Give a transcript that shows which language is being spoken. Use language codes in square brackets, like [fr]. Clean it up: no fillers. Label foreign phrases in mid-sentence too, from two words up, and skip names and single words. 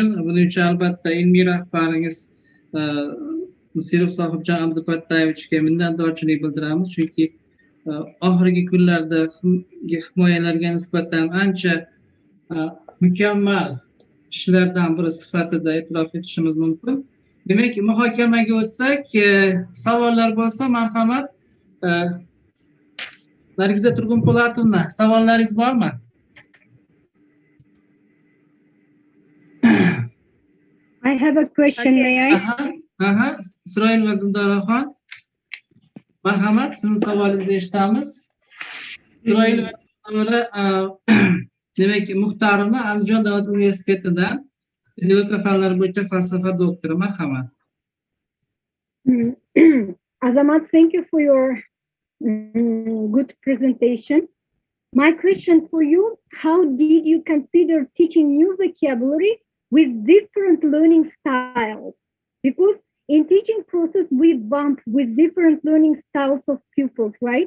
[uz] Buning uchun albatta ilmiy rahbaringiz Musirov sohibjon Abdupattayevichga minnatdorchilik bildiramiz, chunki oxirgi kunlarda himoyalarga nisbatan ancha mukammal ishlardan biri sifatida e'tirof etishimiz mumkin. Demak, muhokamaga o'tsak, savollar bo'lsa, marhamat. Nargiza Turgunpo'latovna, savollaringiz bormi? [en] I have a question, may I? [uz] Isroil va Dildoraxon. Marhamat, sizning savolingizni eshitamiz. Isroil va Dildora, demak, muxtarini Andijon davlat universitetidan pedagogika fanlari bo'yicha falsafa doktori. Marhamat. [en] Azamat, thank you for your good presentation. My question for you, how did you consider teaching new vocabulary with different learning styles? Because in teaching process, we bump with different learning styles of pupils, right?